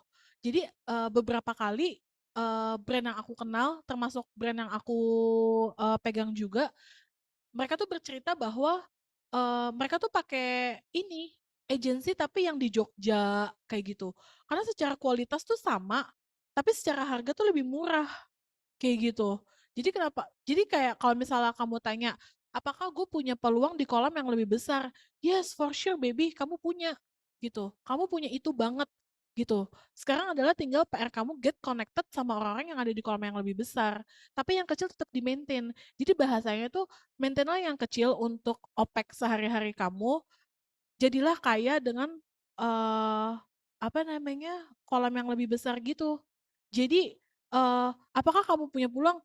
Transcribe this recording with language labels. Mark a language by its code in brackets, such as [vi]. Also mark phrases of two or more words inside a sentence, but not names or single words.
[id] Jadi beberapa kali brand yang aku kenal, termasuk brand yang aku pegang juga, mereka tuh bercerita bahwa mereka tuh pakai ini agency tapi yang di Jogja kayak gitu. Karena secara kualitas tuh sama, tapi secara harga tuh lebih murah kayak gitu. Jadi kayak kalau misalnya kamu tanya, apakah gue punya peluang di kolam yang lebih besar? [en] Yes, for sure baby, [id] kamu punya gitu. Kamu punya itu banget gitu. Sekarang adalah tinggal PR kamu [en] get connected [id] sama orang-orang yang ada di kolam yang lebih besar. Tapi yang kecil tetap di-maintain. Jadi bahasanya tuh maintainlah yang kecil untuk OPEX sehari-hari kamu, jadilah kaya dengan eh apa namanya kolam yang lebih besar gitu. Jadi apakah kamu punya peluang?